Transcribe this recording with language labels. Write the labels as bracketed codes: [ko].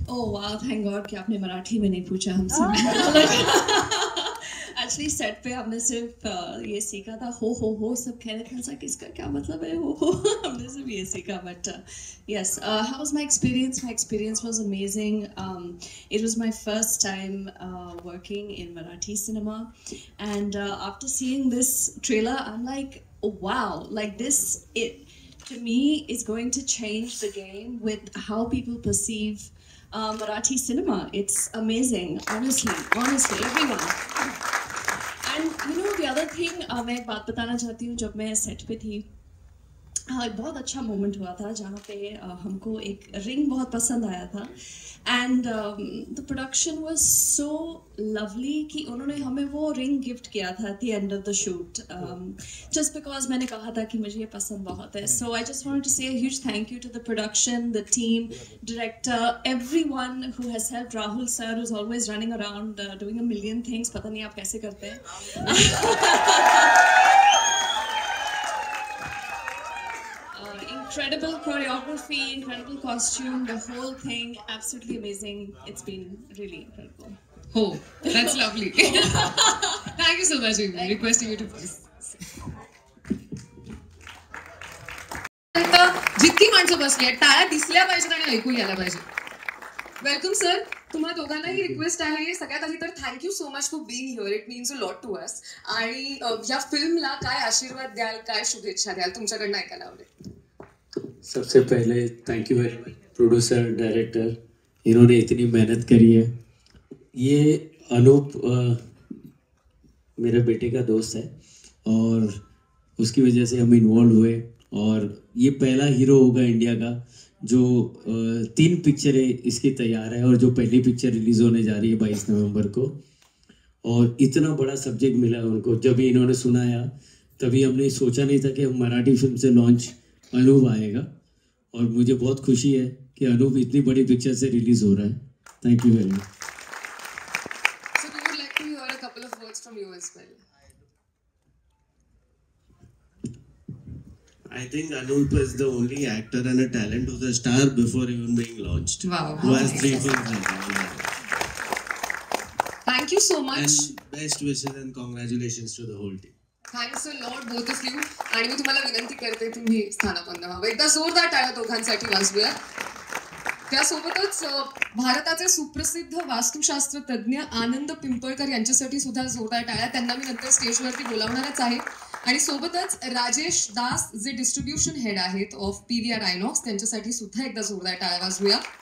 [en] Oh wow, thank God [hi] कि आपने मराठी में नहीं पूछा हमसे. Actually set पे हमने सिर्फ ये सीखा था हो सब कह रहे थे किसका क्या मतलब है हो हमने सिर्फ ये सीखा. [en] But yes, how was my experience? My experience was amazing. It was my first time working in Marathi cinema, and after seeing this trailer, I'm like, oh, wow, like this to me is going to change the game with how people perceive Marathi cinema. It's amazing, honestly, everyone. And you know the other thing, [hi] मैं एक बात बताना चाहती हूँ. जब मैं set पे थी एक बहुत अच्छा मोमेंट हुआ था जहाँ पे हमको एक रिंग बहुत पसंद आया था [en] and the production was so lovely [hi] कि उन्होंने हमें वो रिंग गिफ्ट किया था [en] at the end of the shoot just because [hi] मैंने कहा था कि मुझे ये पसंद बहुत है. [en] So I just wanted to say a huge thank you to the production, the team, director, everyone who has helped. Rahul sir who is always running around doing a million things. [hi] पता नहीं आप कैसे करते हैं. [en] Incredible choreography, incredible costume, the whole thing absolutely amazing. It's been really incredible. Oh, that's lovely. Thank you so much. I'm requesting you to please. [mr] जितकी माणसं बसली आहेत टाळ्या दिसल्या पाहिजेत आणि ऐकू यायला पाहिजे. Welcome sir. तुम्हा दोघांनाही रिक्वेस्ट आहे. सगळ्यात आधी तर [en] Thank you so much for being here. It means a lot to us. [mr] आणि या फिल्मला काय आशीर्वाद द्याल, काय शुभेच्छा द्याल, तुमच्याकडनं ऐकायला आवडेल. [hi] सबसे पहले [en] thank you very much [hi] producer, director, इन्होंने इतनी मेहनत करी है. ये अनूप मेरे बेटे का दोस्त है और उसकी वजह से हम इन्वॉल्व हुए और ये पहला हीरो होगा इंडिया का जो 3 पिक्चरें इसकी तैयार है और जो पहली पिक्चर रिलीज़ होने जा रही है 22 नवंबर को. और इतना बड़ा सब्जेक्ट मिला उनको. जब इन्होंने सुनाया तभी हमने सोचा नहीं था कि हम मराठी फिल्म से लॉन्च अनूप आएगा और मुझे बहुत खुशी है कि अनूप इतनी बड़ी पिक्चर से रिलीज हो रहा है. [en] Thank you very much. So we would like to hear a couple of words from you as well. I think Anup is the only actor and a talent who's a star before even being launched. Wow. Who has 3 films. Thank you so much. And best wishes and congratulations to the whole team. Thanks a lot both of you. [mr] आणि मी तुम्हाला विनंती करते तुम्ही स्थानापन्न व्हावं. एकदा जोरदार टाळ्या दोघांसाठी वाजवूया. त्यासोबतच भारताचे सुप्रसिद्ध वास्तुशास्त्र तज्ज्ञ आनंद पिंपळकर यांच्यासाठी सुद्धा जोरदार टाळ्या. त्यांना मी नंतर स्टेजवरती बोलावणारच आहे. आणि सोबतच राजेश दास जे डिस्ट्रीब्युशन हेड आहेत ऑफ PVR आयनॉक्स त्यांच्यासाठी सुद्धा एकदा जोरदार टाळ्या वाजवूया.